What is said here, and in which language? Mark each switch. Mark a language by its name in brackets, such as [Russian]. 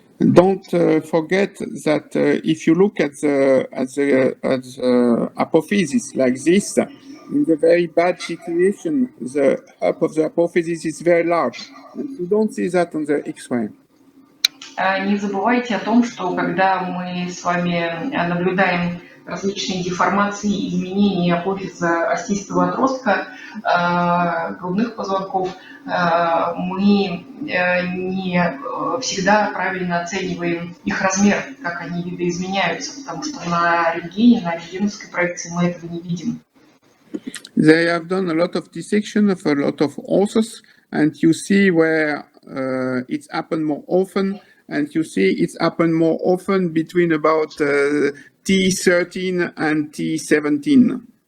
[English] Don't forget that if you look at the apophysis like this, in the very bad situation, the up of the apophysis is very large, and you don't see that on the X-ray. [Russian] Не забывайте о том, что когда мы с вами наблюдаем различные деформации, изменения апофиза остистого отростка, грудных позвонков, мы не всегда правильно оцениваем их размер, как они видоизменяются, потому что на рентгене, на рентгеновской проекции мы этого не видим. [English] They have done a lot of dissection of a lot of osses, and you see where it's happened more often, and you see it's happened more often between about T13 and T17.